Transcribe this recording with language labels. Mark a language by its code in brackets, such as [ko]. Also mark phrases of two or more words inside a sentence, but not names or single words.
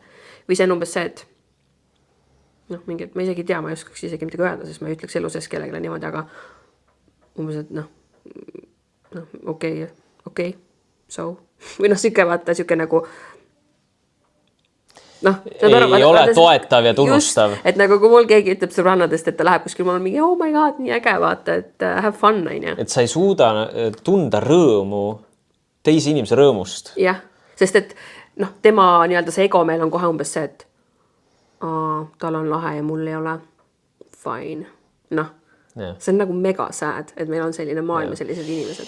[et] Või see on umbes see, et ma isegi tea, ma ei oskaks isegi midagi öelda, sest ma ei ütleks elu sees kellegile niimoodi, aga umbes, et okei, so. Või siuke vaata, siuke nagu ei ole toetav ja tunnustav. Just, et nagu kui mul keegi ütleb sõbrannadest, et ta läheb kuskil, mul on mingi, [en] oh my god, [et] nii äge vaata, et [en] have fun, [et] on. Et sa ei suuda tunda rõõmu, teisi inimese rõõmust. Jah, sest et tema nii-öelda see egomeel on kohe umbes see, et tal on lahe ja mul ei ole fine. See on nagu mega sad, et meil on selline maailm ja sellised inimesed.